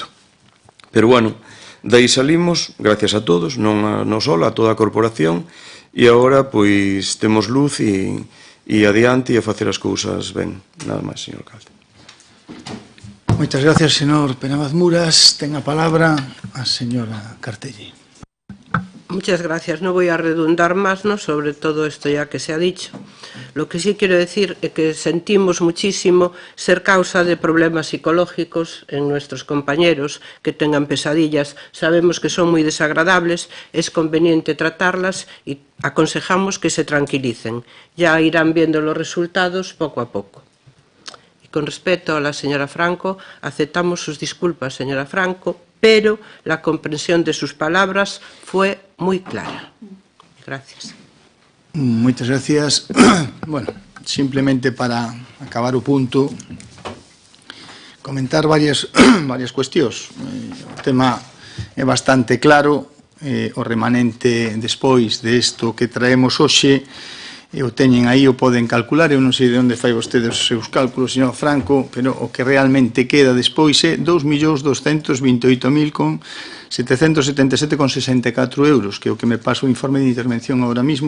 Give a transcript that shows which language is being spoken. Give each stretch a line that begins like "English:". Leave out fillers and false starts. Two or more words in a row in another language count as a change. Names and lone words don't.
Galician: Pero dai salimos, gracias a todos, non sola, a toda a corporación, e agora pois temos luz e adiante e a facer as cousas ben. Nada máis, señor alcalde. Moitas gracias, señor Penabaz Muras. Ten a palabra a señora Cartelli.
Spanish: Muchas gracias. No voy a redundar más sobre todo esto ya que se ha dicho. Lo que sí quiero decir es que sentimos muchísimo ser causa de problemas psicológicos en nuestros compañeros que tengan pesadillas. Sabemos que son muy desagradables, es conveniente tratarlas y aconsejamos que se tranquilicen. Ya irán viendo los resultados poco a poco. Con respecto a la señora Franco, aceptamos sus disculpas, señora Franco, pero la comprensión de sus palabras fue muy clara. Gracias. Muchas gracias.
Galician: Simplemente para acabar o punto, comentar varias cuestións. O tema é bastante claro, o remanente despois de isto que traemos hoxe o teñen aí, o poden calcular, eu non sei de onde fai vostede os seus cálculos, señor Franco, pero o que realmente queda despois é 2.228.777,64 euros, que é o que me pasa o informe de intervención
Spanish: ahora mismo.